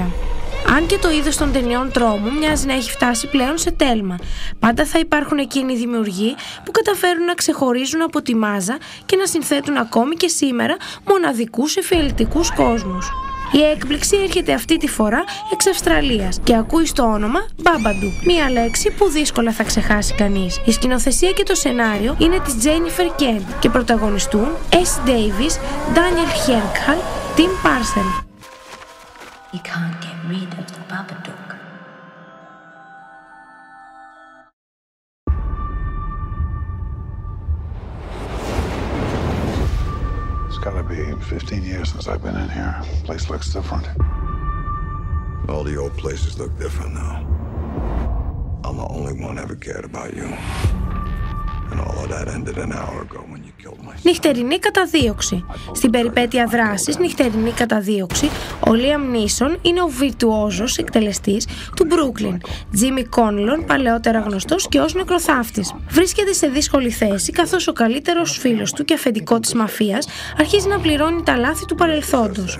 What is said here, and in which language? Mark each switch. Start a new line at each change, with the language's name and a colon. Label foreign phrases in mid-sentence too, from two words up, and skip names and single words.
Greek: Αν και το είδος των ταινιών τρόμου μοιάζει να έχει φτάσει πλέον σε τέλμα, πάντα θα υπάρχουν εκείνοι οι δημιουργοί που καταφέρουν να ξεχωρίζουν από τη μάζα και να συνθέτουν ακόμη και σήμερα μοναδικούς εφιαλτικούς κόσμους. Η έκπληξη έρχεται αυτή τη φορά εξ Αυστραλίας και ακούει στο όνομα Babadook, μία λέξη που δύσκολα θα ξεχάσει κανείς. Η σκηνοθεσία και το σενάριο είναι της Jennifer Kent και πρωταγωνιστούν S. Davis, Daniel Hierkhal, Tim Parcell.
English: You can't get rid of the Babadook. It's gotta be 15 years since I've been in here. Place looks different. All the old places look different now. I'm the only one ever cared about you. And all of that ended an hour ago when you killed my son.
Greek: Νυχτερινή καταδίωξη. Στην περιπέτεια δράσης Νυχτερινή καταδίωξη, ο Λίαμ Νίσον είναι ο βιρτουόζος εκτελεστής του Μπρούκλιν, Τζίμι Κόνλον, παλαιότερα γνωστός και ως νεκροθάφτης. Βρίσκεται σε δύσκολη θέση καθώς ο καλύτερος φίλος του και αφεντικό της μαφίας αρχίζει να πληρώνει τα λάθη του παρελθόντος.